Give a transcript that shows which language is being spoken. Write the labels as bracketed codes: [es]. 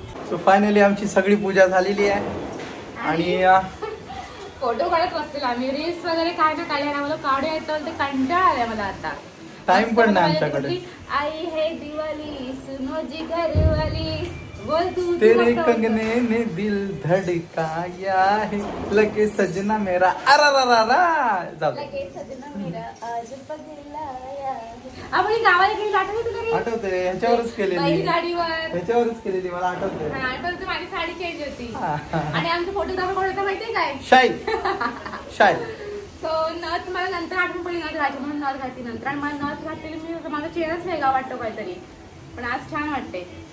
[mr] So finally आमची सगळी पूजा झालेली आहे आणि फोटो काढत बसतील आम्ही. रील्स वगैरे काय ना काढले ना, मला काढू येतं ते कंटाळा आलाय मला आता. टाइम पण नाही आमच्याकडे. [hi] आई है दिवाली सुनो जी घरवाली बोल तू तेरे कंगने ने दिल धड़काया है लगे सजना मेरा. लगे सजना मेरा आज पगलाया. [mr] आपण गावाला गेली आठवते तुला? आठवते. ह्याच्यावरच केलेली गाडीवर. मला आठवते. आठवते माझी साडी चेंज होती आणि आमचा फोटोग्राफर कोण होता माहितीये काय? शाय. सो नथ मला नंतर आठवण पडली नथ घातली म्हणून नथ घातली नंतर. आणि मला नथ घातलेली मी माझा चेहराच वेगळा वाटतो काहीतरी, पण आज छान वाटते.